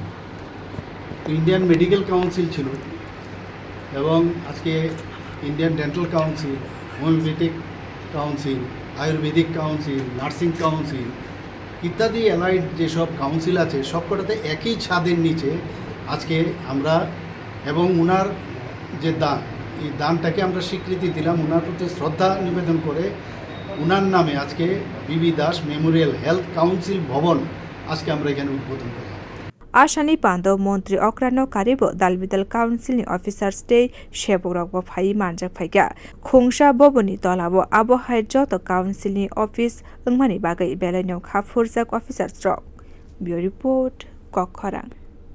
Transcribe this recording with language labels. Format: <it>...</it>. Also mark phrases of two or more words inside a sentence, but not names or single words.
<bn>ইন্ডিয়ান মেডিকেল কাউন্সিল ছিল, এবং আজকে ইন্ডিয়ান ডেন্টাল কাউন্সিল, হোমিওপ্যাথিক কাউন্সিল, আয়ুর্বেদিক কাউন্সিল, নার্সিং কাউন্সিল ইত্যাদি অ্যালাইড যেসব কাউন্সিল আছে সবকটাতে একই ছাদের নিচে আজকে আমরা, এবং ওনার যে দান, এই দানটাকে আমরা স্বীকৃতি দিলাম, ওনার প্রতি শ্রদ্ধা নিবেদন করে ওনার নামে আজকে বিবি দাস মেমোরিয়াল হেলথ কাউন্সিল ভবন আজকে আমরা এখানে উদ্বোধন করলাম।</bn> <trp>Ashani Pando Montri Okrano Karibo Dalbidal Council ni Officers Day Sheborokbo Phai Manjak Phaiga Khungsa Boboni tola bo abohai joto Council ni Office wngmani bagwi belaino kha-phurjak Officers Bureau Report Kwrak</trp>